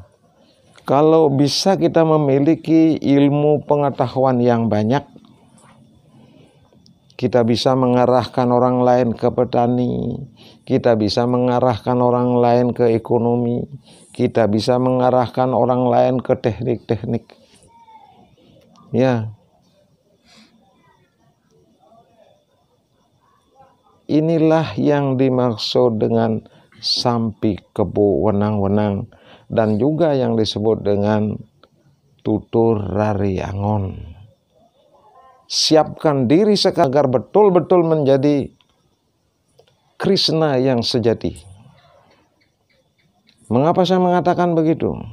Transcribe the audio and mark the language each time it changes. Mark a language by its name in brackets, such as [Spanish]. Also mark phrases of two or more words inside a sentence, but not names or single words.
[Indonesian] Kalau bisa kita memiliki ilmu pengetahuan yang banyak, kita bisa mengarahkan orang lain ke petani, kita bisa mengarahkan orang lain ke ekonomi, kita bisa mengarahkan orang lain ke teknik-teknik. Ya. Inilah yang dimaksud dengan [Balinese] sampi kebo wenang-wenang, [Indonesian] dan juga yang disebut dengan tutur Raryangon. Siapkan diri agar betul-betul menjadi Krishna yang sejati. Mengapa saya mengatakan begitu?